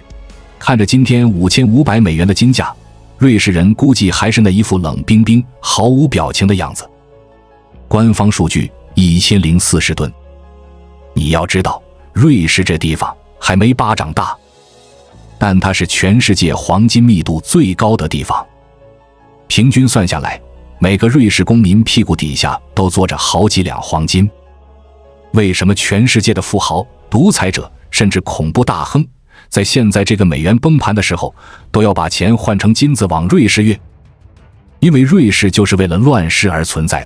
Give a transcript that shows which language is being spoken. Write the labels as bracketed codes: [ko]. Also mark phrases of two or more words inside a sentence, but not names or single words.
[zh] 看着今天5500美元的金價，瑞士人估計還是那一副冷冰冰、毫無表情的樣子。官方數據1040噸。你要知道，瑞士這地方還沒巴掌大，但它是全世界黃金密度最高的地方。平均算下來，每個瑞士公民屁股底下都坐着好幾兩黃金。為什麼全世界的富豪、獨裁者甚至恐怖大亨，在現在這個美元崩盤的時候，都要把錢換成金子往瑞士運？因為瑞士就是為了亂世而存在的。